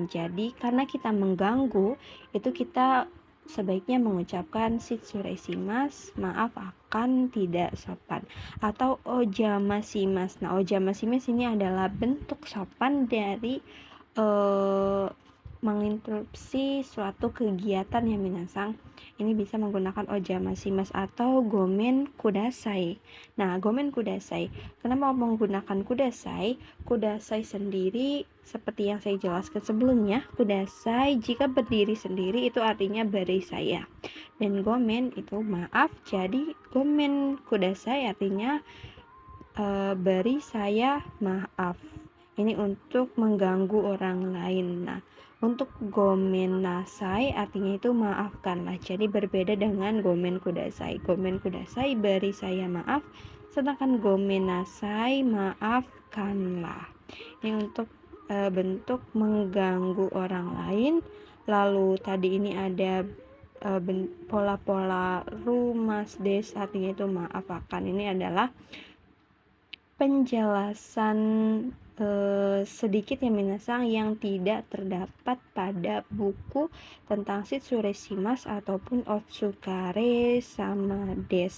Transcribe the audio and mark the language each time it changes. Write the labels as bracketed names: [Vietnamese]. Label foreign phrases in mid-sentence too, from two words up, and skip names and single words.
[Indonesian] Jadi karena kita mengganggu, itu kita sebaiknya mengucapkan shimas, maaf akan tidak sopan, atau ojamasimas. Nah, ojamasimas ini adalah bentuk sopan dari menginterupsi suatu kegiatan ya minasang. Ini bisa menggunakan ojamasimas atau [Japanese] ごめんください. Nah, ごめんください, [Indonesian] kenapa menggunakan kudasai? Kudasai sendiri seperti yang saya jelaskan sebelumnya, kudasai jika berdiri sendiri itu artinya beri saya. Dan gomen itu maaf, jadi [Japanese] ごめんください [Indonesian] artinya beri saya maaf. Ini untuk mengganggu orang lain. Nah, untuk [Japanese] ごめんなさい [Indonesian] artinya itu maafkanlah. Jadi berbeda dengan [Japanese] ごめんください. ごめんください [Indonesian] beri saya maaf, sedangkan [Japanese] ごめんなさい [Indonesian] maafkanlah. Ini untuk bentuk mengganggu orang lain. Lalu tadi ini ada pola-pola rumas des artinya itu maafkan. Ini adalah penjelasan sedikit ya minasang yang tidak terdapat pada buku tentang shimas ataupun [Japanese] お疲れ様です.